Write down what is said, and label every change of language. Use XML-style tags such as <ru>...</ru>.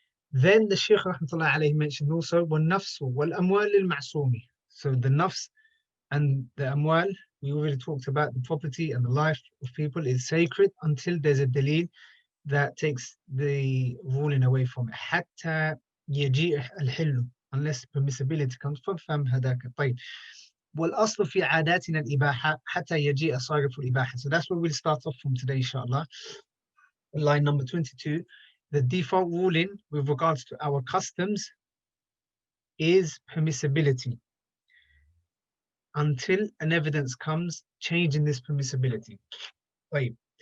<en>Then the Shaykh rahmatullah alayhi mentioned also</en> <ar>وَالنَّفْسُ وَالْأَمْوَالِ الْمَعْصُومِ.</ar> <en>So the nafs and the amwal, we already talked about the property and the life of people is sacred until there's a dalil that takes the ruling away from it.</en> <ar>حتى يجيء الحل,</ar> <en>unless permissibility comes from</en> <ar>فهم هذاك. طيب. والأصل في عاداتنا الإباحة حتى يجيء صارف الإباحة.</ar> <en>So that's where we'll start off from today, inshallah. Line number 22. The default ruling with regards to our customs is permissibility until an evidence comes changing this permissibility. Right.</en>